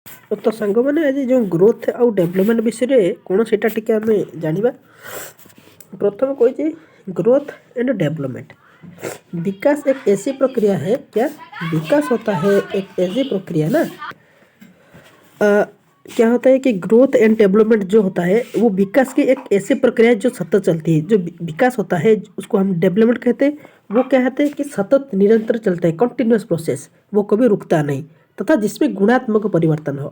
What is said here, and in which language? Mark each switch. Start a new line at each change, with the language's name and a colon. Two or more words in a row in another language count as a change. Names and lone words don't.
Odia: तो ସାଙ୍ଗମାନେ ଆଜି ଯେଉଁ ଗ୍ରୋଥ୍ ଆଉ ଡେଭଲପମେଣ୍ଟ ବିଷୟରେ କ'ଣ ସେଇଟା ଟିକେ ଆମେ ଜାଣିବା। ପ୍ରଥମ କହିଛି
English: growth and development.
Hindi: विकास एक ऐसी प्रक्रिया है, क्या विकास होता है एक ऐसी प्रक्रिया ना। क्या होता है कि
English: growth and development
Hindi: जो होता है वो विकास की एक ऐसी प्रक्रिया है जो सतत चलती है। जो विकास होता है उसको हम डेवलपमेंट कहते हैं। वो क्या कहते हैं कि सतत निरंतर चलता है,
English: continuous process,
Hindi: वो कभी रुकता नहीं, तथा जिसमें गुणात्मक परिवर्तन हो।